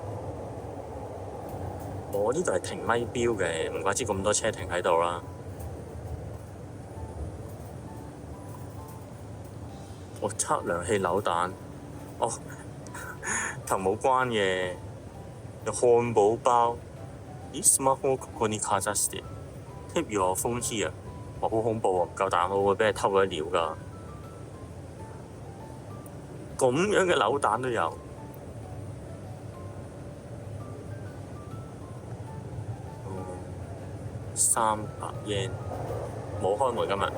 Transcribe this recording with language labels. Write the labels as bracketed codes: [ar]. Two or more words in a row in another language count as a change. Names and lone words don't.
[yue] 我呢度係停咪標嘅，唔怪之咁多車停喺度啦。測量器扭蛋，同冇關嘅。有漢堡包。咦 ？ [ja] Smartphone ここにかざして， [en] Keep your phone here。 [yue] 好恐怖喎！唔夠膽，我會俾你偷咗料㗎。咁樣嘅扭蛋都有。300 yen， 冇開門今日。